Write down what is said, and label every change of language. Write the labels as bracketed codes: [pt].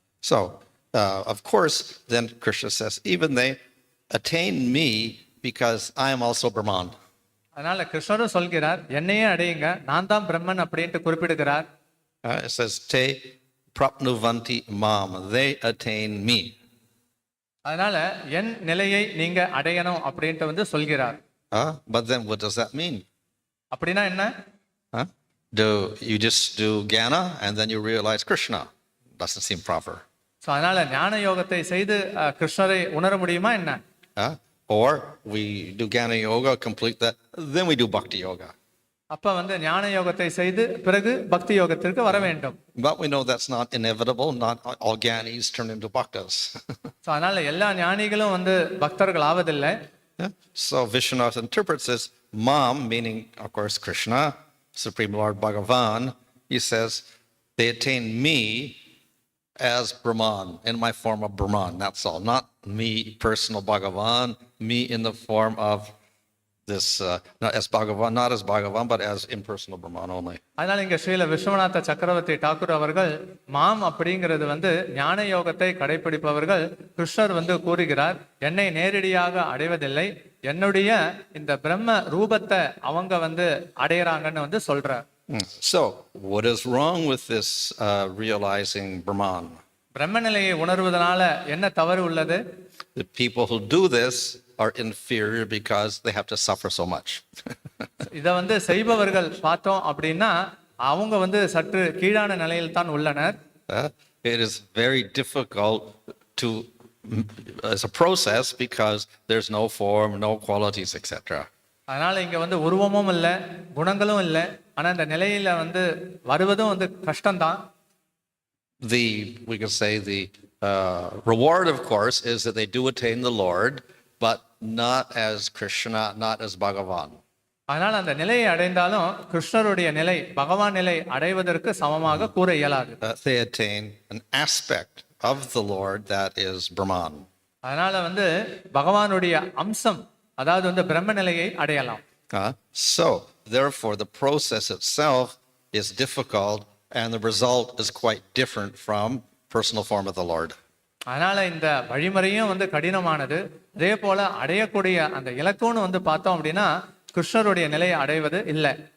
[en] So of course then Krishna says, even they attain me because I am also Brahman. [ta] அதனால கிருஷ்ணரும் சொல்கிறார், என்னையே அடையுங்க, நான் தான் பிரம்மன் அப்படின்ட்டு குறிப்பிடுகிறார். [en] It says [sa] te prapnuvanti mam, [en] they attain me. [ta] அதனால என் நிலையை நீங்க அடையணும் அப்படின்ட்டு வந்து சொல்கிறார். [en] But then what does that mean? [ta] அப்படின்னா என்ன? [en] Do you just do jnana and then you realize Krishna? Doesn't seem proper. [ta] So அதனால ஞான யோகத்தை செய்து கிருஷ்ணரை உணர முடியுமா என்ன? [en] Or we do jnana yoga, complete that, then we do bhakti yoga. [ta] அப்ப வந்து ஞான யோகத்தை செய்து பிறகு பக்தி யோகத்திற்கு வர வேண்டும். [en] But we know that's not inevitable. Not all jnanis turn into bhaktas. [ta] So அதனால எல்லா ஞானிகளும் வந்து பக்தர்கள் ஆவதில்லை. [en] So Vishwanath interprets this mam, meaning of course Krishna, Supreme Lord Bhagavan. He says they attain me as Brahman, in my form of Brahman. That's all. Not me, personal Bhagavan. Me in the form of this, not as Bhagavan, not as Bhagavan, but as impersonal Brahman only. [ta] அதனால இங்க ஸ்ரீல விஸ்வநாத சக்கரவர்த்தி டாக்கூர் அவர்கள் மாம் அப்படிங்கிறது வந்து ஞான யோகத்தை கடைபிடிப்பவர்கள் கிருஷ்ணர் வந்து கூறுகிறார், என்னை நேரடியாக அடைவதில்லை, என்னுடைய இந்த பிரம்ம ரூபத்தை அவங்க வந்து அடையறாங்கன்னு வந்து சொல்றார். [en] So what is wrong with this realizing Brahman? [ta] பிரம்ம நிலையை உணர்வதனால என்ன தவறு உள்ளது? [en] The people who do this are inferior because they have to suffer so much. [ta] இத வந்து செய்பவர்கள் பார்த்தோம் அப்படின்னா அவங்க வந்து சற்று கீழான நிலையில் தான் உள்ளனர். [en] It is very difficult to as a process because there's no form, no qualities, etc. [ta] அதனால இங்க வந்து உருவமும் இல்லை, குணங்களும் இல்லை, ஆனா இந்த நிலையில வந்து வருவதும் வந்து கஷ்டம்தான். [en] We could say the reward, of course, is that they do attain the Lord, but not as Krishna, not as Bhagavan. [ta] அதனால அந்த நிலையை அடைந்தாலும் கிருஷ்ணருடைய நிலை, பகவான் நிலை அடைவதற்கு சமமாக கூற இயலாது. [en] They attain an aspect of the Lord that is Brahman. [ta] அதனால வந்து பகவானுடைய அம்சம், அதாவது வந்து பிரம்ம நிலையை அடையலாம். [en] So therefore the process itself is difficult and the result is quite different from personal form of the Lord. [ta] அதனால இந்த வழிமுறையும் வந்து கடினமானது, அதே போல அடையக்கூடிய அந்த இலக்குன்னு வந்து பார்த்தோம் அப்படின்னா கிருஷ்ணருடைய நிலையை அடைவது இல்லை.